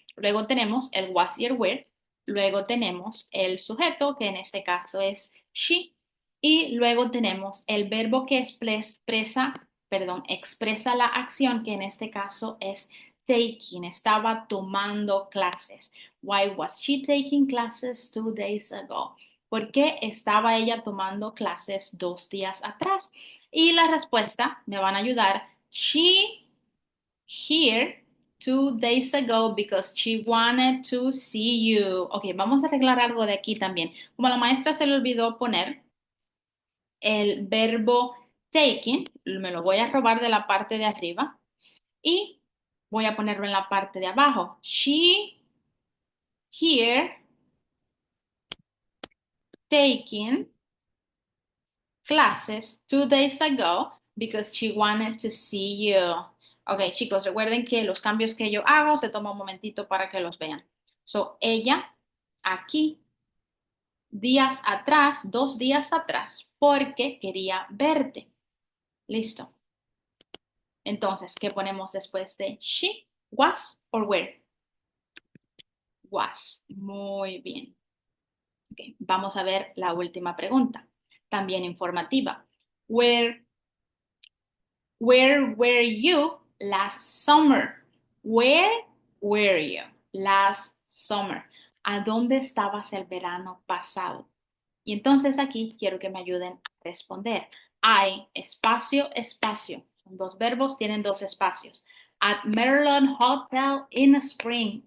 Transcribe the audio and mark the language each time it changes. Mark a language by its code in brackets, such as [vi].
[es] Luego tenemos el was y el where, luego tenemos el sujeto, que en este caso es she, y luego tenemos el verbo que expresa la acción, que en este caso es taking, estaba tomando clases. [en] Why was she taking classes 2 days ago? [es] ¿Por qué estaba ella tomando clases 2 días atrás? Y la respuesta me van a ayudar. [en] She here 2 days ago because she wanted to see you. [es] Ok, vamos a arreglar algo de aquí también. Como a la maestra se le olvidó poner el verbo taking, me lo voy a robar de la parte de arriba y voy a ponerlo en la parte de abajo. [en] She here taking classes 2 days ago because she wanted to see you. [es] Ok, chicos, recuerden que los cambios que yo hago se toma un momentito para que los vean. So, ella aquí, días atrás, 2 días atrás, porque quería verte. Listo. Entonces, ¿qué ponemos después de she, was or were? Was. Muy bien. Ok, vamos a ver la última pregunta, también informativa. [en] Where, where were you last summer? Where were you last summer? [es] ¿A dónde estabas el verano pasado? Y entonces aquí quiero que me ayuden a responder. I, espacio, espacio. Son dos verbos, tienen dos espacios. [en] At Maryland Hotel in Spring.